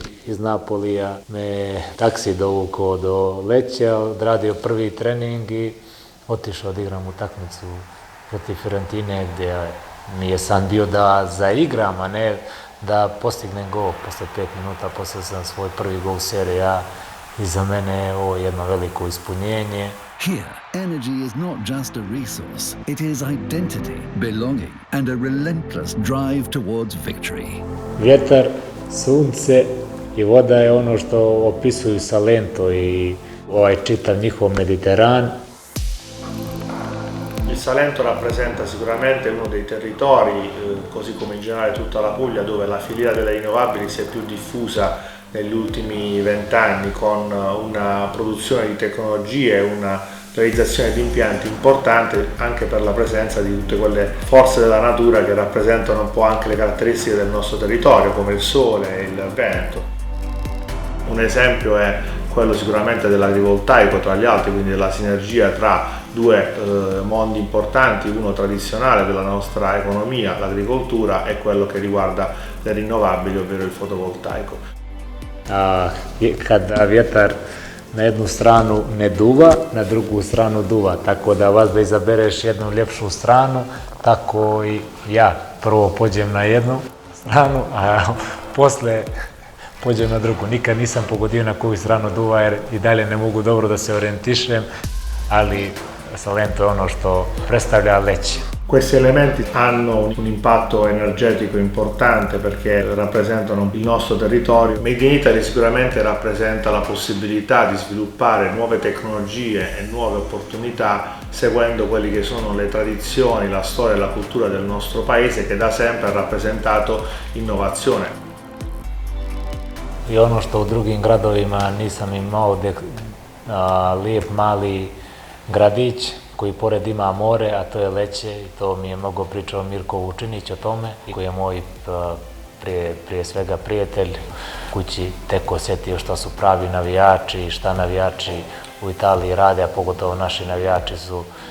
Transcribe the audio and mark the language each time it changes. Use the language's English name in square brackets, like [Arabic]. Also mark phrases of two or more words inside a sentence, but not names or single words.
[Serbian] Iz Napolija me taksi dovukao do Lecce, odradio prvi trening i otišao da igram utakmicu protiv Fiorentine gdje mi je san bio da zaigram, a ne da postignem gol. Posle 5 minuta posle sam svoj prvi gol u Serie A i za mene je ovo jedno veliko ispunjenje. [English] Here, energy is not just a resource, it is identity, belonging, and a relentless drive towards victory. [Serbian] Vjetar, sunce i voda je ono što opisuju Salento i čitav njihov Mediteran. [Italian] Il Salento rappresenta sicuramente uno dei territori, così come in generale tutta la Puglia, dove la filiera delle rinnovabili si è più diffusa negli ultimi 20 anni, con una produzione di tecnologie, una realizzazione di impianti importante anche per la presenza di tutte quelle forze della natura che rappresentano un po' anche le caratteristiche del nostro territorio, come il sole e il vento. Un esempio è quello sicuramente dell'agrivoltaico tra gli altri, quindi della sinergia tra due mondi importanti, uno tradizionale della nostra economia, l'agricoltura, e quello che riguarda le rinnovabili, ovvero il fotovoltaico. [Serbian] Kada vjetar na jednu stranu ne duva, na drugu stranu duva, tako da vas da izabereš jednu ljepšu stranu, tako i ja prvo pođem na jednu stranu, a posle pođem na drugu. Nikad nisam pogodio na koju stranu duva jer i dalje ne mogu dobro da se orijentišem, ali Salento je ono što predstavlja Lecce. [Italian] Questi elementi hanno un impatto energetico importante perché rappresentano il nostro territorio. [English] Made in Italy [Italian] sicuramente rappresenta la possibilità di sviluppare nuove tecnologie e nuove opportunità seguendo quelle che sono le tradizioni, la storia e la cultura del nostro paese che da sempre ha rappresentato innovazione. [Serbian] I ono što u drugim gradovima nisam imao, lijep mali gradić koji pored ima more, a to je Lecce, i to mi je mnogo pričao Mirko Vučinić o tome, koji je moj prije svega prijatelj kući, tek osjetio što su pravi navijači i šta navijači u Italiji rade, a pogotovo naši navijači su.